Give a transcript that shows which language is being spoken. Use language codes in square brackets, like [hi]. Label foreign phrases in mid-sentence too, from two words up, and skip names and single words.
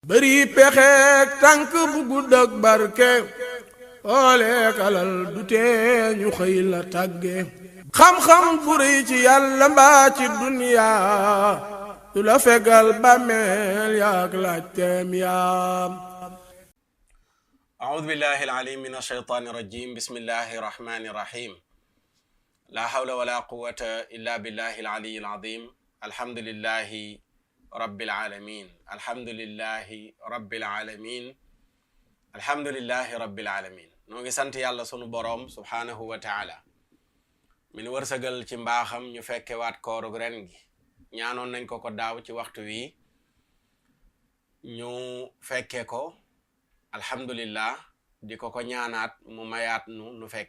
[wo] bëri pexeek tànk bu gudd ak barke ooleek alal du tee ñu xëy la tàgge xam-xam bu rëy ci yàlla mbaa ci duniyaa du la fegal bàmmeel yaak laajteem yaam [ar] أعوذ بالله العليم من الشيطان الرجيم بسم الله الرحمن الرحيم لا حول ولا قوة إلا بالله العلي العظيم الحمد لله رب العالمين الحمد لله رب العالمين الحمد لله رب العالمين [wo] noo ngi sant yàlla sunu boroom [ar] سبحانه وتعالى [wo] min wërsëgal ci mbaaxam ñu fekke waat koorug ren gi ñaanoon nañ ko daaw ci waxtu wi ñu fekke ko alhamdulillah di ko ñaanaat mu mayaat nu fekke